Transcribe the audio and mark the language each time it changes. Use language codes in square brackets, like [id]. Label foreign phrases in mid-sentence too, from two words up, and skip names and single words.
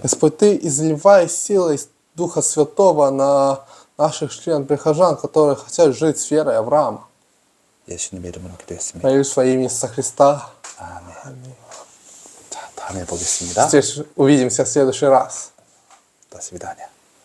[ru] Господь, Ты изливай силой из Духа Святого на наших член-прихожан, которые хотят жить с верой Авраама. [ko] 예수님 이름으로 기도했습니다. [ru] Молюсь во имя Иисуса Христа. [ko] 아멘. 자, 다음에 보겠습니다. [ru] Увидимся в следующий раз. До свидания.